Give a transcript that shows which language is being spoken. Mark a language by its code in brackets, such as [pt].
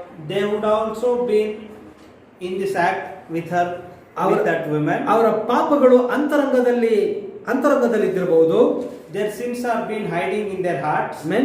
[en] They would also been in this act with her, with that woman. [kn] ಅವರ ಪಾಪಗಳು ಅಂತರಂಗದಲ್ಲಿ ಇದ್ದಿರಬಹುದು. [en] Their sins are been hiding in their hearts.